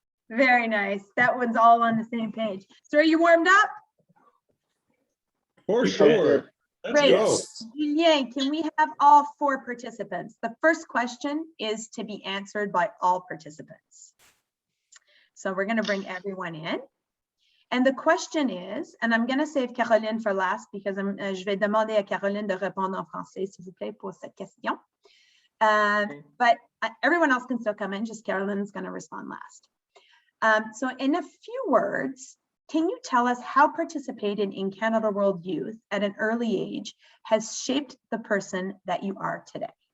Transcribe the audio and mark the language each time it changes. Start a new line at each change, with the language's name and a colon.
English: Very nice. That one's all on the same page. So are you warmed up? For sure. Let's Great. go. Julien, can we have all four participants? The first question is to be answered by all participants. So we're going to bring everyone in. And the question is, and I'm going to save Caroline for last because
French: je vais demander à Caroline de répondre en français, s'il vous plaît, pour cette question.
English: But everyone else can still come in, just Carolyn's going to respond last. So in a few words, can you tell us how participating in Canada World Youth at an early age has shaped the person that you are today?